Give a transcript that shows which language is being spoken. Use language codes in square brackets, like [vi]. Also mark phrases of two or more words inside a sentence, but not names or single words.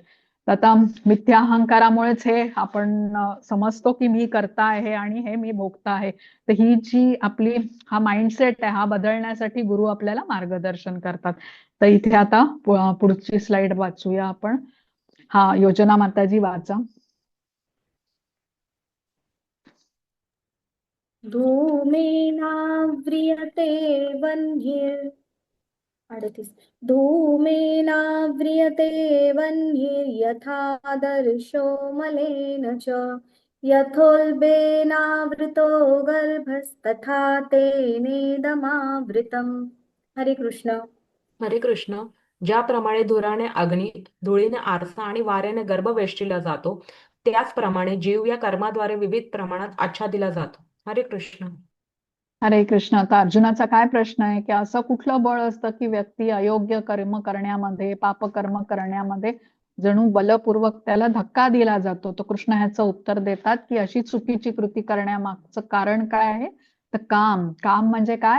[mr] आता मिथ्या अहंकारामुळेच हे आपण समजतो की मी करता आहे आणि हे मी भोगता आहे. तर ही जी आपली हा माइंडसेट आहे, हा बदलण्यासाठी गुरु आपल्याला मार्गदर्शन करतात. तर इथे आता पुढची स्लाइड वाचूया आपण. हा, योजना माताजी वाचा. [sa] धूमेनाव्रियते वह्निर् 38 धूमेनाव्रियते वह्निर्यथादर्शो मलेन च यथोल्बेनावृतो गर्भस्तथा तेनेदमावृतम्. [mr] हरे कृष्ण. हरे कृष्ण. ज्याप्रमाणे धुराने अग्नी, धुळीने आरसा आणि वाऱ्याने गर्भ वेष्टीला जातो, त्याचप्रमाणे जीव या कर्माद्वारे विविध प्रमाणात आच्छादिला जातो. हरे कृष्ण. हरे कृष्ण. आता अर्जुनाचा काय प्रश्न आहे की असं कुठलं बळ असतं की व्यक्ती अयोग्य कर्म करण्यामध्ये, पापकर्म करण्यामध्ये जणू बलपूर्वक त्याला धक्का दिला जातो? तर कृष्ण ह्याचं उत्तर देतात की अशी चुकीची कृती करण्यामागचं कारण काय आहे? तर काम. काम म्हणजे काय?